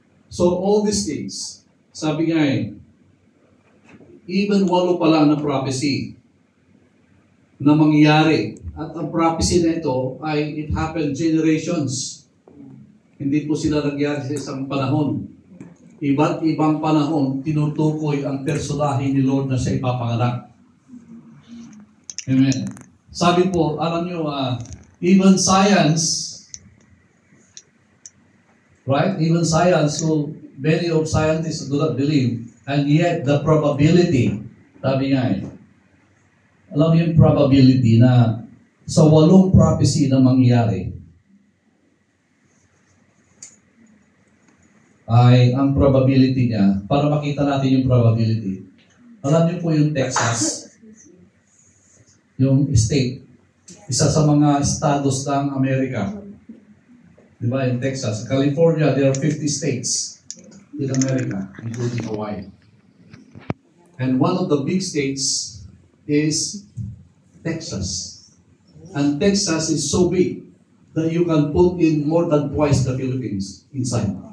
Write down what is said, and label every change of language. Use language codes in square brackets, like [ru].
[tl] So all these things, sabi nga even 8 pa lang na prophecy na mangyayari. At ang prophecy na ito ay [en] it happened generations. [tl] Hindi po sila nagyari sa isang panahon. Iba't ibang panahon, tinutukoy ang personahe ni Lord na siya ipapanganak. Amen. Sabi po, alam nyo, even science, right? [en] Even science, so many of scientists do not believe, and yet the probability, [tl] sabi nga alam mo yung probability na sa 8 prophecy na mangyari, ay ang probability niya, para makita natin yung probability. Alam niyo po yung Texas, yung state, isa sa mga estados ng Amerika. Diba, in Texas. [en] California, there are 50 states in America, including Hawaii. And one of the big states is Texas. And Texas is so big that you can put in more than twice the Philippines inside.